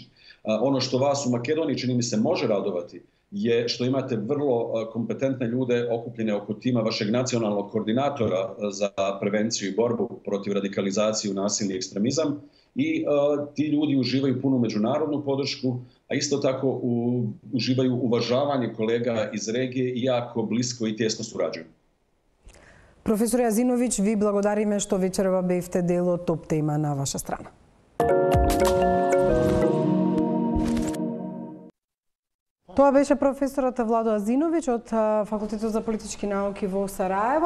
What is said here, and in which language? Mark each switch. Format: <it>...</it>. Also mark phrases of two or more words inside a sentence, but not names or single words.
<bs>Ono što vas u Makedoniji, čini mi se, može radovati je što imate vrlo kompetentne ljude okupljene oko tima vašeg nacionalnog koordinatora za prevenciju i borbu protiv radikalizacije, nasilja i ekstremizam i ti ljudi uživaju punu međunarodnu podršku, a isto tako uživaju uvažavanje kolega iz regije i jako blisko i tjesno surađuju.</bs> <mk>Професор Јазиновиќ, ви благодариме што вечерва бевте дел од топ тема на ваша страна. Тоа беше професорот Владо Јазиновиќ од Факултетот за политички науки во Сараево.</mk>